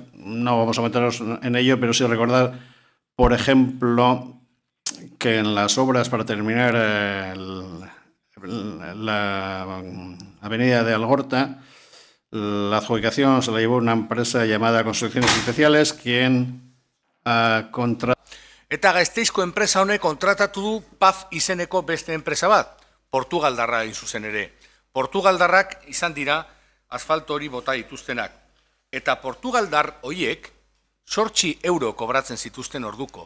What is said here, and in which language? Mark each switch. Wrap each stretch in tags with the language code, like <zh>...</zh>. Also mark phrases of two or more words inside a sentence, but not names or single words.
<es>No vamos a meternos en ello, pero sí recordar, por ejemplo, que en las obras para terminar la avenida de Algorta, la adjudicación se la llevó una empresa llamada Construcciones Especiales, quien</es> <eu>Eta Gasteizko enpresa honek kontratatu du PAF izeneko beste enpresa bat, Portugaldarra hain zuzen ere. Portugaldarrak izan dira asfalto hori bota dituztenak. Eta Portugaldar hoiek 8 euro kobratzen zituzten orduko.</eu>